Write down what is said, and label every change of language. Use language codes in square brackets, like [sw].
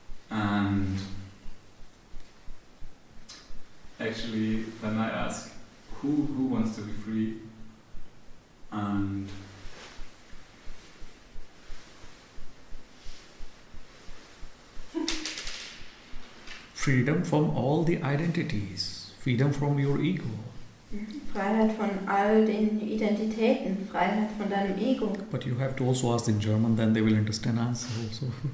[en] And actually then I asked, who wants to be free? And freedom from all the identities, freedom from your ego. [de] Freiheit von all den Identitäten, Freiheit von deinem Ego. [en] But you have to also ask in German, then they will understand answer also.